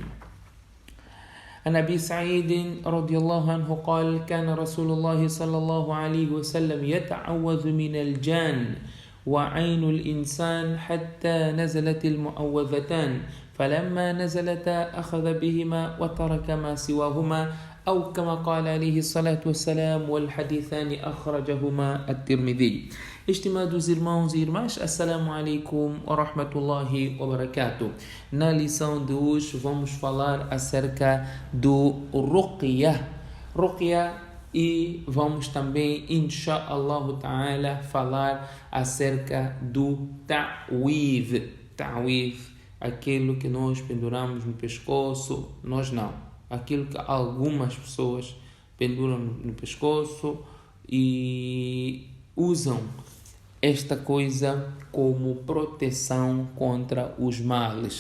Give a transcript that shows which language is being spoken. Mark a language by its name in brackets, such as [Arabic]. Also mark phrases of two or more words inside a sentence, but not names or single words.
[Arabic] عن أبي سعيد رضي الله عنه قال كان رسول الله صلى الله عليه وسلم يتعوذ من الجان وعين الإنسان حتى نزلت المعوذتان فلما نزلتا أخذ بهما وترك ما سواهما أو كما قال عليه الصلاة والسلام والحديثان أخرجهما الترمذي. [Portuguese] Estimados irmãos e irmãs, [Arabic] السلام عليكم ورحمة الله وبركاته. [Portuguese] Na lição de hoje vamos falar acerca do Ruqya. E vamos também, [Arabic] إن شاء الله تعالى, [Portuguese] falar acerca do Ta'widh. Ta'widh, aquilo que nós penduramos no pescoço, nós não. Aquilo que algumas pessoas penduram no pescoço e usam esta coisa como proteção contra os males.